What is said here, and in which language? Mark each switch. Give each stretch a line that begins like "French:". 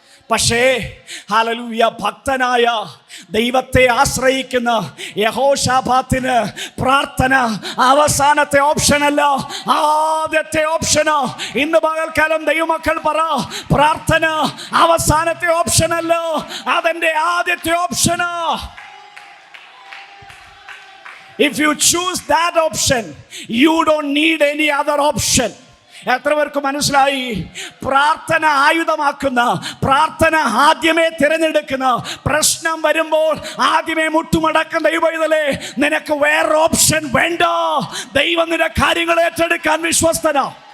Malayalam: പക്ഷേ ഹല്ലേലൂയ, ഭക്തനായ ദൈവത്തെ ആശ്രയിക്കുന്ന യഹോശാഫാത്തിന് പ്രാർത്ഥന അവസാനത്തെ ഓപ്ഷനല്ല, ആദ്യത്തെ ഓപ്ഷനാ. ഇന്ന് പകൽക്കാലം ദൈവമക്കൾ പറ, പ്രാർത്ഥന അവസാനത്തെ ഓപ്ഷനല്ല, അതെന്റെ ആദ്യത്തെ ഓപ്ഷനാ.
English: If you choose that option, you don't need any other option.
Malayalam: എത്ര പേർക്ക് മനസ്സിലായി? പ്രാർത്ഥന ആയുധമാക്കുന്ന, പ്രാർത്ഥന ആദ്യമേ തിരഞ്ഞെടുക്കുന്ന, പ്രശ്നം വരുമ്പോൾ ആദ്യമേ മുട്ടുമടക്കുന്ന ദൈവമേ, നിനക്ക് വേറെ ഓപ്ഷൻ വേണ്ട. ദൈവം നിന്റെ കാര്യങ്ങൾ ഏറ്റെടുക്കാൻ വിശ്വസ്തനാ.